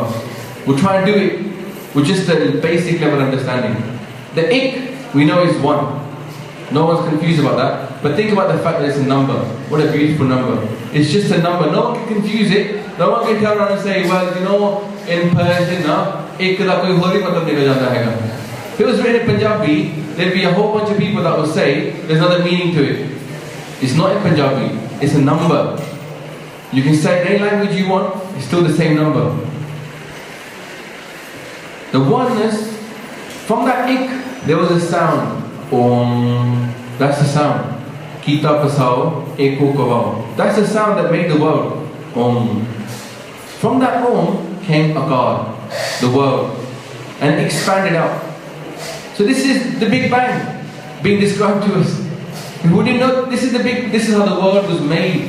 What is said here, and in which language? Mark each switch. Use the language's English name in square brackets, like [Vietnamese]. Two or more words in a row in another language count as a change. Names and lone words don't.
[English] We'll try and do it with just a basic level understanding. The Ik, we know is 1. No one's confused about that. But think about the fact that it's a number. What a beautiful number. It's just a number. No one can confuse it. No one can turn around and say, well, you know, in Persian, [Punjabi] ਇਕ ਦਾ ਕੋਈ ਹੋਰੀ ਮਤਲਬ ਨਿਕਲ ਜਾਤਾ ਹੈ. [English] If it was written in Punjabi, there'd be a whole bunch of people that would say there's another meaning to it. It's not in Punjabi. It's a number. You can say any language you want, it's still the same number. The oneness, from that Ik, there was a sound. Om. That's the sound. [Punjabi] ਕੀਤਾ ਪਸਾਉ, ਏਕੋ ਕਵਾਉ. [English] That's the sound that made the world. Om. From that Om came Akar, the world, and expanded out. So this is the Big Bang being described to us. Who didn't know this is how the world was made.